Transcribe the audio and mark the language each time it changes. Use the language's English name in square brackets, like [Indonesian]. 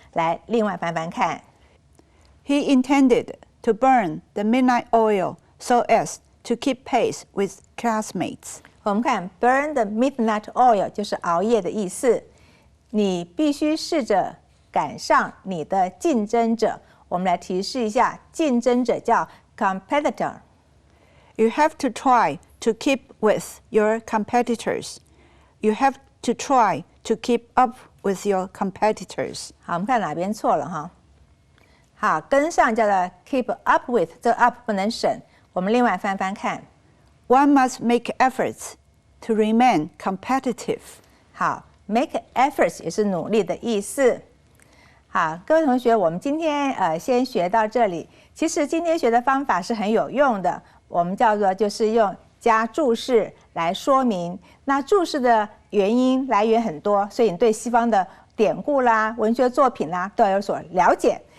[Chinese] 来，另外翻翻看 [English] He intended to burn the midnight oil so as to keep pace with classmates. [Chinese] 我们看 [English] burn the midnight oil [Chinese] 就是熬夜的意思。你必须试着赶上你的竞争者。我们来提示一下，竞争者叫 competitor。 [English] You have to try to keep with your competitors. You have to try to keep up with your competitors. [Chinese] 好，我们看哪边错了哈。好，跟上叫做 [English] keep up with， [Chinese] 这个 up 不能省。我们另外翻翻看。 [English] One must make efforts to remain competitive. [Chinese] 好 ， [English] make efforts [Chinese] 也是努力的意思。好，各位同学，我们今天先学到这里。其实今天学的方法是很有用的，我们叫做就是用加注释来说明。那注释的原因来源很多，所以你对西方的典故啦、文学作品啦都要有所了解。